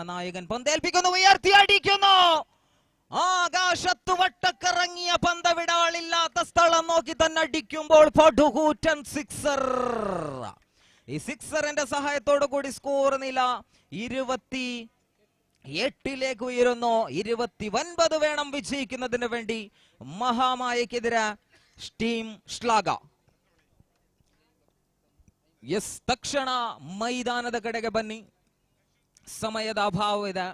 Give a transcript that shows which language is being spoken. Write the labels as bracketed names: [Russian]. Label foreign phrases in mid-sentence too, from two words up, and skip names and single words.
[Malayalam] നായകൻ പന്തേൽപ്പിക്കുന്നു, ഉയർത്തി അടിക്കുന്നു. ആകാശത്ത് വട്ടക്കറങ്ങിയ പന്ത് വിടാളില്ലാത്ത സ്ഥലം നോക്കി തന്നെ അടിക്കുമ്പോൾ പടുകൂറ്റൻ സിക്സർ. ഈ സിക്സറിന്റെ സഹായത്തോടു കൂടി സ്കോർ നില 28 ഉയരുന്നു. 29 വേണം വിജയിക്കുന്നതിന് വേണ്ടി മഹാമായക്കെതിരെ ಟೀಮ್ ಶ್ಲಾಘ. [Kannada] ಎಸ್, ತಕ್ಷಣ ಮೈದಾನದ ಕಡೆಗೆ ಬನ್ನಿ, ಸಮಯದ ಅಭಾವವಿದೆ.